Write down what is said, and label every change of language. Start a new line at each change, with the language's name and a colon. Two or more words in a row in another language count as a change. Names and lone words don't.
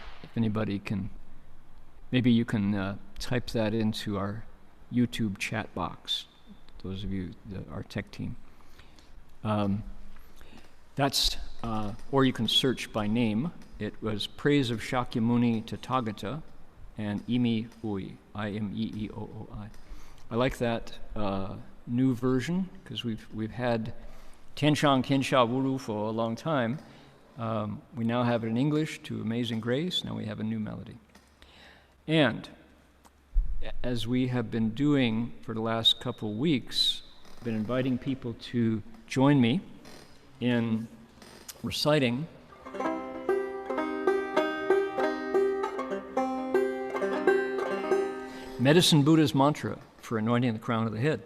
English: If anybody can, maybe you can type that into our YouTube chat box, those of you, our tech team. Or you can search by name. It was Praise of Shakyamuni Tathagata and Imi Ui, I-M-E-E-O-O-I. I like that new version, because we've had Tianshang Tiansha Wuru for a long time. We now have it in English to Amazing Grace. Now we have a new melody. And as we have been doing for the last couple weeks, I've been inviting people to join me in reciting Medicine Buddha's mantra for anointing the crown of the head.